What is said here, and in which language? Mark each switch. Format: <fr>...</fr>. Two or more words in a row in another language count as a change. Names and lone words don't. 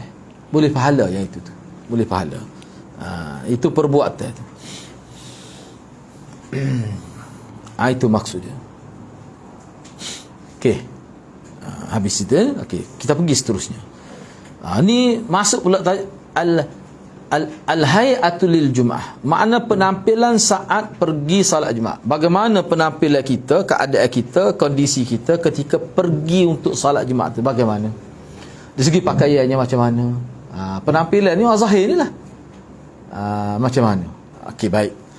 <ms>Boleh pahala yang itu tu. Boleh pahala. Itu perbuatan tu. Itu maksudnya. Okey. Habis itu, okey, kita pergi seterusnya. Ni masuk pula</ms> <ar>al-hay'atu lil jum'ah.</ar> <ms>Makna penampilan saat pergi salat Jumaat. Bagaimana penampilan kita, keadaan kita, kondisi kita ketika pergi untuk salat Jumaat tu bagaimana? Dari segi pakaiannya macam mana? Penampilan ni zahir ni lah. Macam mana? Okey, baik.</ms>